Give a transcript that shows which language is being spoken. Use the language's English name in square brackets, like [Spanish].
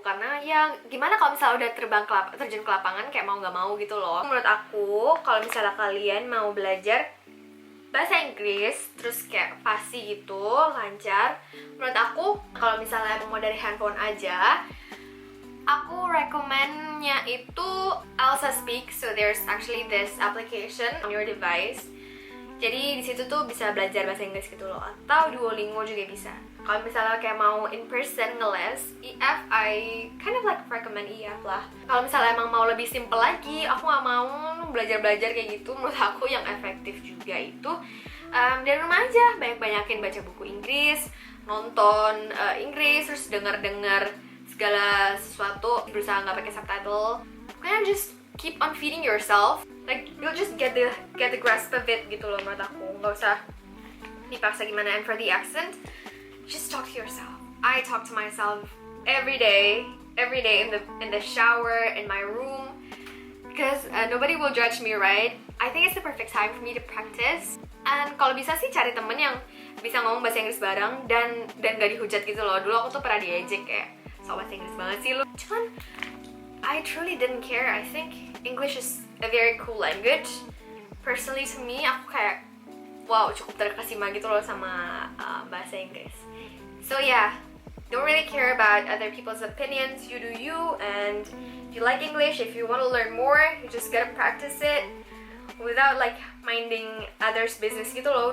[Indonesian] Karena ya gimana kalau misalnya udah terjun ke lapangan kayak mau nggak mau gitu loh. Menurut aku kalau misalnya kalian mau belajar bahasa Inggris terus kayak fasih gitu, lancar, menurut aku kalau misalnya mau dari handphone aja, aku recommendnya itu Elsa Speak. [English] So there's actually this application on your device. [Indonesian] Jadi di situ tuh bisa belajar bahasa Inggris gitu loh, atau Duolingo juga bisa. Kalau misalnya kayak mau in person ngeles, IF [English] I kind of like recommend [Indonesian] IF lah. Kalau misalnya emang mau lebih simple lagi, aku nggak mau belajar kayak gitu. Menurut aku yang efektif juga itu dari rumah aja, banyakin baca buku Inggris, nonton Inggris, terus denger segala sesuatu, berusaha nggak pakai subtitle. [English] Pokoknya just keep on feeding yourself. Like you'll just get the grasp of it [Indonesian] gitu loh menurut aku. Nggak usah dipaksa gimana. [English] And for the accent, just talk to yourself. I talk to myself every day in the shower, in my room, because nobody will judge me, right? I think it's the perfect time for me to practice. [Indonesian] And kalau bisa sih cari temen yang bisa ngomong bahasa Inggris bareng dan gak dihujat gitu loh. Dulu aku tuh pernah diejek kayak, so bahasa Inggris banget sih lu. Cuman [English] I truly didn't care. I think English is a very cool language. Personally to me, [Indonesian] aku kayak wow, cukup terkesima gitu loh sama bahasa Inggris. [English] So yeah, don't really care about other people's opinions. You do you, and if you like English, if you want to learn more, you just gotta practice it without like minding others' business [Indonesian] gitu loh.